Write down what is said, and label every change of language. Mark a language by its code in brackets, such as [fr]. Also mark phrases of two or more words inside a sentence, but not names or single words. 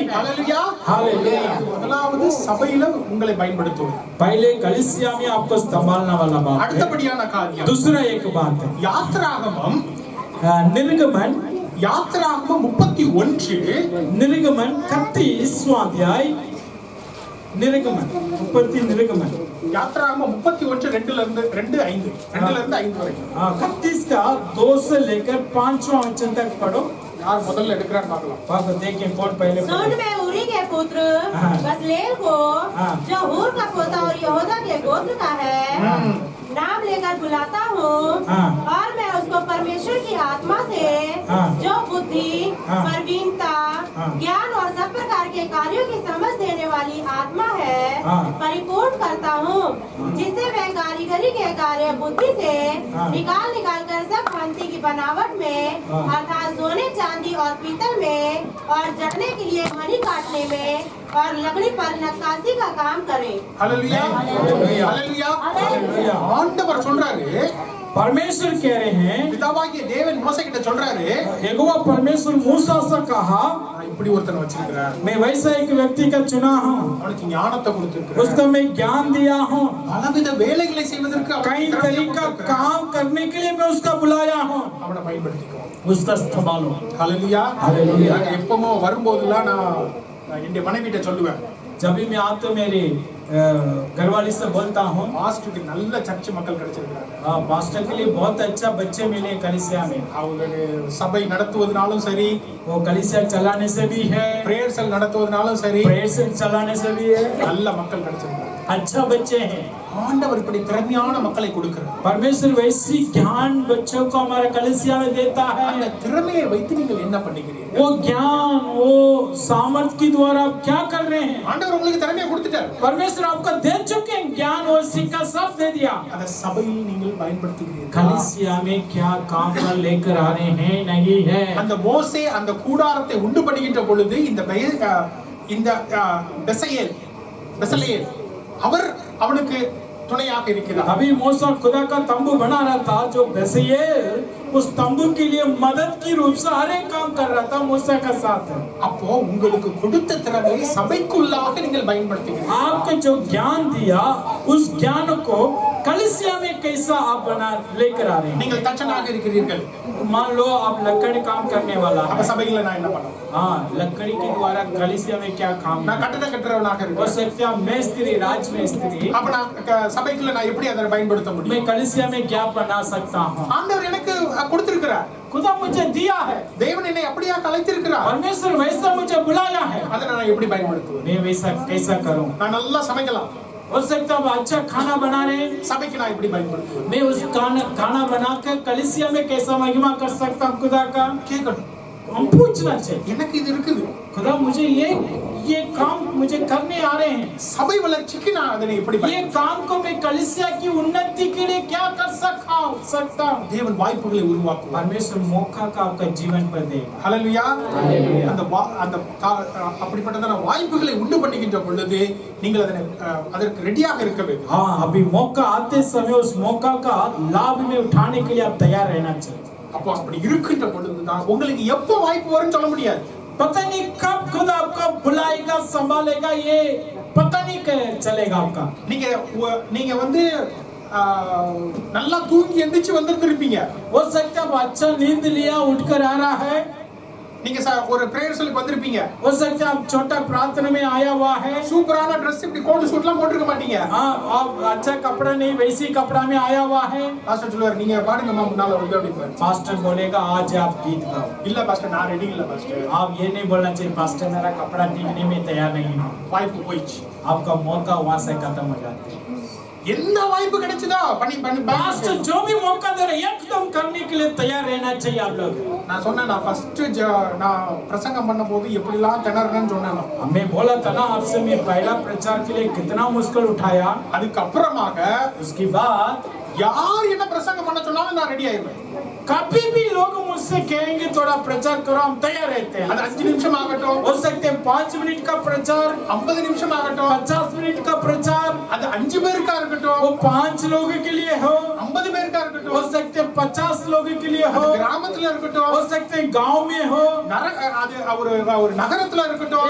[ta] ஹalleluya. [hi] हालेलुया। [ta] முதலாவது சபையில உங்களை பயன்படுத்துவது. [hi] पहले कलीसिया में आपको संभालने वाला बात है। [ta] அடுத்தபடியான காரியம் [hi] दूसरा एक बात है, [ta] யாத்ராகமம் [hi] निर्गमन 31 31वां अध्याय, निर्गमन [ta] 31 2ல இருந்து 2:5 வரைக்கும். [hi] 31 का 2 से लेकर 5वां वचन तक पढ़ो। [ta] யார் முதல்ல எடுக்கறான்னு பார்க்கலாம். [hi] वहाँ देखिए कौन पहले सुन पढ़े। में उरी के पुत्र हाँ। बसलेल को, हाँ। जो हूर का पोता और यहूदा के गोत्र का है, नाम लेकर बुलाता हूँ, हाँ। और मैं उसको परमेश्वर की आत्मा से, हाँ। जो बुद्धि, हाँ। प्रवीणता, हाँ। ज्ञान और सब प्रकार के कार्यों की समझ देने वाली आत्मा है, हाँ। परिपूर्ण करता हूँ, जिससे वह कारीगरी के कार्य बुद्धि से हाँ। निकाल कर सब भांति की बनावट में, हाँ। अर्थात सोने चांदी और पीतल में, और जड़ने के लिए मणि काटने में, और लकड़ी पर नक्काशी का काम करे। [ta] ஹalleluya. ஹalleluya. ஹalleluya. [hi] हालेलुया। [ta] ஆண்டவர் சொல்றாரு, [hi] परमेश्वर कह रहे हैं, [ta] பிதாவாகிய தேவன் மோசே கிட்ட சொல்றாரு, [hi] यहोवा परमेश्वर मूसा से कहा, [ta] நான் இப்படி ஒருத்தனை வச்சிருக்கிறேன். [hi] मैं वैसा एक व्यक्ति का चुना हूँ, [ta] அவனுக்கு ஞானத்தை கொடுத்திருக்கிறேன். [hi] उसको मैं ज्ञान दिया हूँ, [ta] பலவித வேலைகளை செய்வதற்கு [hi] कई तरीका काम करने के लिए मैं उसका बुलाया हूँ, [ta] அவனை பயன்படுத்திக்கோ. [hi] उसका इस्तेमाल हो। [ta] ஹalleluya. ஹalleluya. நான் எப்பவும் வரும்போதெல்லாம் நான் என்னுடைய மனைவிட்ட சொல்லுவேன், [hi] जब भी मैं आते मेरे घरवाली से बोलता हूँ, [ta] மாஸ்டருக்கு நல்ல சர்ச் மக்கள் கிடைச்சிருக்காங்க. [hi] मास्टर के लिए बहुत अच्छा बच्चे मिले कलीसिया में। [ta] அவங்களுக்கு சபை நடத்துவதனாலும் சரி, [hi] वो कलीसिया चलाने से भी है, [en] prayer cell [ta] நடத்துவதனாலும் சரி, [hi] प्रेयर से चलाने से भी है, [ta] நல்ல மக்கள் கிடைச்சிருக்காங்க. [hi] अच्छा बच्चे हैं। [ta] ஆண்டவர் இப்படி திறமையான மக்களை கொடுக்கிறார். [hi] परमेश्वर वैसी ज्ञान बच्चों को हमारे कलीसिया में देता [ta] அந்த [hi] है। [ta] திறமையை வைத்து நீங்கள் என்ன பண்ணுகிறீர்கள்? [hi] वो ज्ञान, वो सामर्थ के द्वारा आप क्या कर रहे हैं? [ta] ஆண்டவர் உங்களுக்கு திறமையை கொடுத்துட்டார். [hi] परमेश्वर आपको दे चुके हैं, ज्ञान और सिक्का सब दे दिया। [ta] அந்த சபையில் நீங்கள் பயன்படுத்துகிறீர்கள். [hi] कलीसिया में क्या काम पर लेकर आ रहे हैं? नहीं है। [ta] அந்த மோசே அந்த கூடாரத்தை உண்டு பண்ணுகின்ற பொழுது இந்த பெசலேல் அவர் அவனுக்கு துணையாக இருக்கிறார். [hi] अभी मूसा खुदा का तंबू बना रहा था, जो बेसलेल उस तंबू के लिए मदद की रूप से हर एक काम कर रहा था, मूसा का साथ है। [ta] அப்போ உங்களுக்கு கொடுத்த திறமையை சபைக்குள்ளாக நீங்கள் பயன்படுத்துகிறீர்கள். [hi] आपको जो ज्ञान दिया, उस ज्ञान को कलीसिया में कैसा आप बना लेकर आ रहे हैं? [ta] நீங்கள் தச்சனாக இருக்கிறீர்கள். [hi] मान लो आप लकड़ी काम करने वाला [ta] அப்ப [hi] है। [ta] சபையில நான் என்ன பண்ணணும்? [hi] हाँ, लकड़ी के द्वारा कलीसिया में क्या काम [ta] நான் [hi] है? [ta] கட்டடம் கட்டுறவனாக [hi] हो [ta] இருக்கிறேன். [hi] सकता है मेस्त्री, राजमिस्त्री। [ta] அப்ப நான் சபைக்குள்ள நான் எப்படி அதை பயன்படுத்த [hi] मैं [ta] முடியும்? [hi] कलीसिया में क्या बना सकता हूँ? [ta] ஆண்டவர் எனக்கு கொடுத்திருக்கிறார். [hi] खुदा मुझे दिया है, [ta] தேவன் என்னை அப்படியா கலைத்திருக்கிறார். [hi] परमेश्वर वैसा मुझे बुलाया है, [ta] அதை நான் எப்படி பயன்படுத்துவேன்? [hi] मैं वैसा कैसा करूं? [ta] நான் நல்லா சமைக்கலாம். [hi] हो सकता है अच्छा खाना बना रहे हैं, [ta] சபைக்கு நான் எப்படி பயன்படுத்துவேன்? [hi] मैं उस खाना बनाकर कलीसिया में कैसा महिमा कर सकता हूं खुदा का? [ta] கேட்கணும். [hi] हम पूछना चाहिए, [ta] எனக்கு இது இருக்குது. [hi] खुदा मुझे ये काम मुझे करने आ रहे हैं, [ta] சபை வளர்ச்சிக்கு நான் அதனை எப்படி [hi] ये काम को मैं कलीसिया की उन्नति के लिए क्या कर सकता हूं? [ta] தேவன் வாய்ப்புகளை உருவாக்குவார். [hi] परमेश्वर मौका का आपका जीवन पर देगा। [ta] ஹalleluya. ஹalleluya. அந்த அப்படிப்பட்டதான வாய்ப்புகளை உண்டு பண்ணுகின்ற பொழுது நீங்கள் அதற்கு ரெடியாக இருக்க வேண்டும். [hi] हाँ, अभी मौका आते समय उस मौका का लाभ में उठाने के लिए आप तैयार रहना चाहिए। [ta] அப்போ அப்படி இருக்கின்ற பொழுதுதான் உங்களுக்கு எப்போ வாய்ப்பு வரும்னு சொல்ல முடியாது. [hi] पता नहीं कब खुद आपको बुलाएगा, संभालेगा, ये पता नहीं चलेगा आपका। [ta] நீங்க வந்து நல்லா தூங்கி எந்திரிச்சு வந்திருப்பீங்க. [hi] हो सकता है अच्छा नींद लिया उठकर आ रहा है, [ta] நீங்க ஒரு பிரேயர் சொல்லி வந்திருப்பீங்க. [hi] हो सकता है आप छोटा प्रार्थना में आया हुआ है, [ta] சூப்பரான Dress இப்படி [en] coat suitலாம் [ta] போட்டுக்க மாட்டீங்க. [hi] आप अच्छा कपड़ा नहीं वैसी कपड़ा में आया हुआ है। [ta] பாஸ்டர் சொல்லுவார் நீங்க பாடுங்கம்மா முன்னால வந்து அப்படிப்பாரு. [hi] पास्टर बोलेगा आज आप गीत गाओ। [ta] இல்ல பாஸ்டர் நான் ரெடி இல்ல பாஸ்டர். [hi] आप ये नहीं बोलना चाहिए पास्टर मेरा कपड़ा टीकने में तैयार नहीं हूँ। [ta] வாய்ப்பு போயிடுச்சு. [hi] आपका मौका वहां से खत्म हो जाता है। [ta] என்ன வாய்ப்பு கிடைச்சதோ பண்ணி [hi] पास्टर जो भी मौका दे रहे एकदम करने के लिए तैयार रहना चाहिए आप लोग। [ta] நான் சொன்னேன் நான் ஃபர்ஸ்ட் நான் பிரசங்கம் பண்ணும்போது எப்படிலாம் திணறேன்னு சொன்னேன். [hi] हमें बोला था ना आपसे मैं पहला प्रचार के लिए कितना मुश्किल उठाया। [ta] அதுக்கு அப்புறமாக [hi] उसके बाद [ta] யார் என்ன பிரசங்கம் பண்ண சொன்னாலும் நான் ரெடி ஆயிடுவேன். [hi] कभी भी लोग मुझसे कहेंगे थोड़ा प्रचार करो हम तैयार रहते हैं। [ta] அது 5 நிமிஷம் ஆகட்டும், [hi] हो सकते हैं 5 मिनट का प्रचार, [ta] 50 நிமிஷம் ஆகட்டும், [hi] 50 मिनट का प्रचार, [ta] அது 5 பேருக்கா இருக்கட்டும், [hi] वो 5 लोगों के लिए हो, [ta] 50 பேருக்கா [hi] हो [ta] இருக்கட்டும், [hi] सकते हैं 50 लोगों के लिए [ta] அது [hi] हो, [ta] கிராமத்துல இருக்கட்டும், [hi] हो सकते हैं गांव में हो, [ta] அது ஒரு நகரத்துல இருக்கட்டும்,